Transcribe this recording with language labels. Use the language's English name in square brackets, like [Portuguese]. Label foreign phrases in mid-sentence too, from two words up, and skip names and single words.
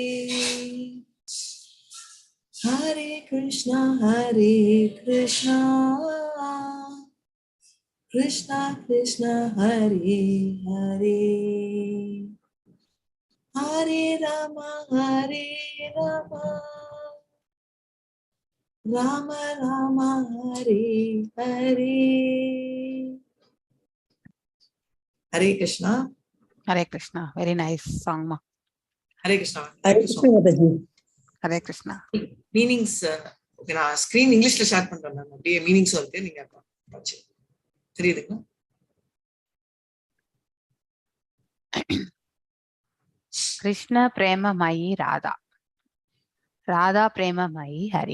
[Sanskrit] हरे कृष्णा कृष्णा कृष्णा हरे हरे हरे राम राम राम हरे हरे हरे कृष्णा हरे कृष्ण. [English] Very nice song, ma. [Sanskrit] हरे कृष्णा हरे कृष्ण माताजी हरे कृष्ण. [English] meanings okay [Tamil] நான் [English] screen English [Tamil] ஷேர் பண்றேன் மேம் அப்படியே மீனிங்ஸ் வருது நீங்க பாச்சு தெரியுதுங்களா [Sanskrit] कृष्ण प्रेममयी राधा. राधा प्रेममयी हरि.